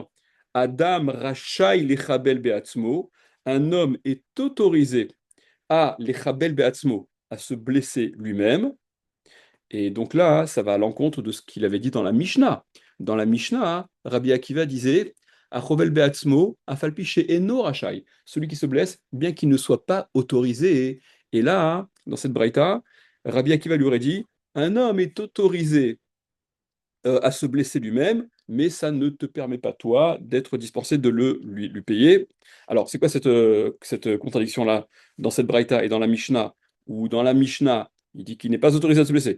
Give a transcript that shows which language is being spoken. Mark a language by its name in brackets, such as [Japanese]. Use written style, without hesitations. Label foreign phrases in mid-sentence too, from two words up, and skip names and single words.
[Hebrew] אדם רשאי לחבל בעצמו, [French] un homme est autorisé à [Hebrew] לחבל בעצמו, [French] à se blesser lui-même. Et donc là, ça va à l'encontre de ce qu'il avait dit dans la Mishnah. Dans la Mishnah, Rabbi Akiva disait [Hebrew] החובל בעצמו, אף על פי אינו רשאי, [French] celui qui se blesse, bien qu'il ne soit pas autorisé. Et là, dans cette braïta, Rabbi Akiva lui aurait dit un homme est autorisé à se blesser lui-même, mais ça ne te permet pas, toi, d'être dispensé de lui payer. Alors, c'est quoi cette contradiction-là dans cette Braïta et dans la Mishnah, où dans la Mishnah, il dit qu'il n'est pas autorisé à se blesser.